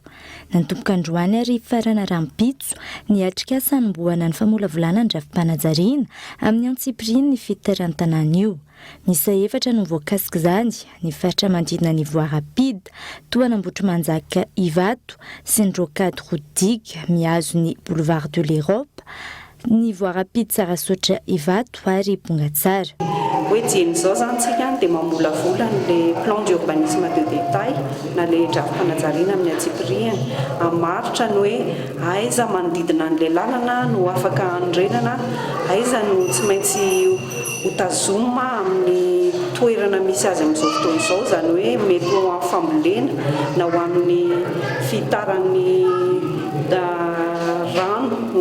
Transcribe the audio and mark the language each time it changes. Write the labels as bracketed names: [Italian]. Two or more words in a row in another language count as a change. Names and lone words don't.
[Malagasy] Nantomboka androany ary farana arampitso ny atrikasa anombohana ny famolavolana ny drafim-panajariana amin'ny Antsipriana ny fitaran'ny tanàna io. Miisa efatra no voakasika izany, ny faritra manodidina ny Voie Rapide, Tohanambotry-Manjaka Ivato sy ny Rocade Rodige mihazo ny Boulevard de l'Europe, ny Voie Rapide Sarasotra Ivato ary Bongatsara. Hoe jeny izao zany tsika dia mamolavola [French] le plan d'urbanisme de détail [Malagasy] na le drafim-panajariana amin'ny Antsipriana hamaritra ny hoe aiza manodidina an'ilay lalana no afaka handrenana, aiza no tsy maintsy hotazoma amin'ny toerana misy azy amin'izao fotoana izao, izany hoe mety ho amin'ny fambolena na ho amin'ny fitaran'ny rano